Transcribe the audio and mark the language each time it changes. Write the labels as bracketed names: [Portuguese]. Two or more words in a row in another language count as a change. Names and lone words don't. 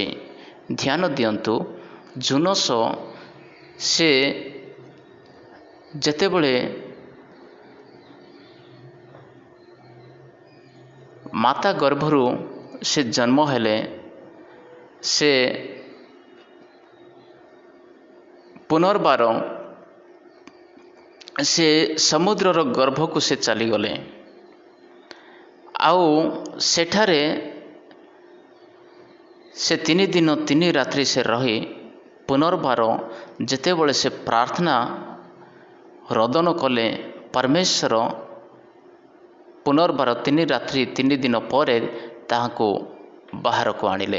[Odia] ଧ୍ୟାନ ଦିଅନ୍ତୁ, ଜୁନସ ସେ ଯେତେବେଳେ ମାତା ଗର୍ଭରୁ ସେ ଜନ୍ମ ହେଲେ, ସେ ପୁନର୍ବାର ସେ ସମୁଦ୍ରର ଗର୍ଭକୁ ସେ ଚାଲିଗଲେ। ଆଉ ସେଠାରେ ସେ 3 ଦିନ 3 ରାତ୍ରି ସେ ରହି ପୁନର୍ବାର ଯେତେବେଳେ ସେ ପ୍ରାର୍ଥନା ରୋଦନ କଲେ ପରମେଶ୍ୱର ପୁନର୍ବାର 3 ରାତ୍ରି 3 ଦିନ ପର ତାହାକୁ ବାହାର କୁ ଆଣିଲେ।